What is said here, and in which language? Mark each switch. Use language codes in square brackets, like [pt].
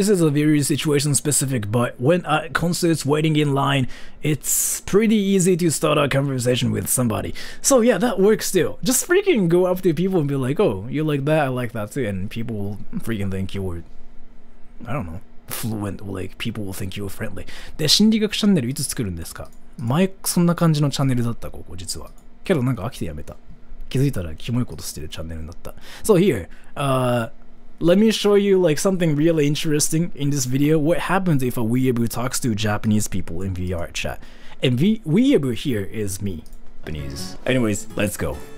[en] This is a very situation specific, but when at concerts waiting in line, it's pretty easy to start a conversation with somebody. So yeah, that works too. Just freaking go up to people and be like, oh, you like that, I like that too, and people will freaking think you're, I don't know, fluent, or like people will think you're friendly. [ja] で、心理学チャンネルいつ作るんですか？前そんな感じのチャンネルだったここ実は。けどなんか飽きてやめた。気づいたらキモいことしてるチャンネルになった。 [en] So here, let me show you like something really interesting in this video. What happens if a weeaboo talks to Japanese people in VR chat? And weeaboo here is me. Japanese. Anyways, let's go.